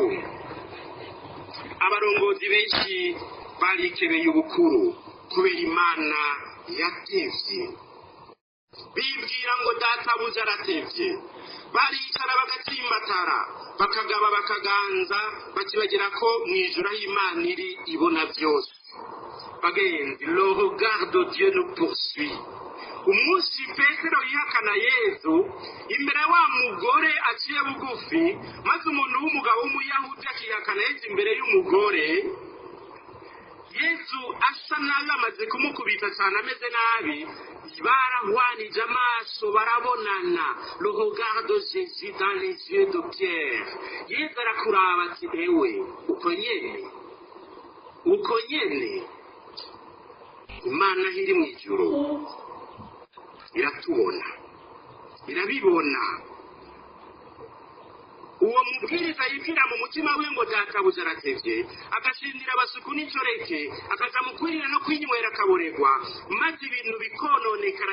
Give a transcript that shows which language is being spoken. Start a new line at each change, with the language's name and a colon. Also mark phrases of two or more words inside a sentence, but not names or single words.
Rundi: abarongozi benshi barikebeye ubukuru kubera Imana yatevye bibwira ngo databuja aratevye. baricara bagatsimbatara bakagaba bakaganza bakibagira ko mwijura y'Imana iri ibona byose. bagenzi,
French: le regard de Dieu nous poursuit.
Rundi: umunsi Petero yihakana Yesu imbere wa mugore aciye bugufi maze umuntu w'umugabo w'umuyahudi akihakana Yesu imbere y'umugore, Yesu asa nabi amaze kumukubita cyane ameze nabi barahwanije amaso barabonana.
French: le regard de Jésus dans les yeux de Pierre.
Rundi: Yesu arakuraba ati ewe uko nyene Imana iri mu ijuru iratubona irabibona. uwo mubwiriza yibwira mu mutima we ngo databuja aratevye agashindira abasuku n'inshoreke akaja mu kwirira no kwinywera akaboregwa maze ibintu bikononekara.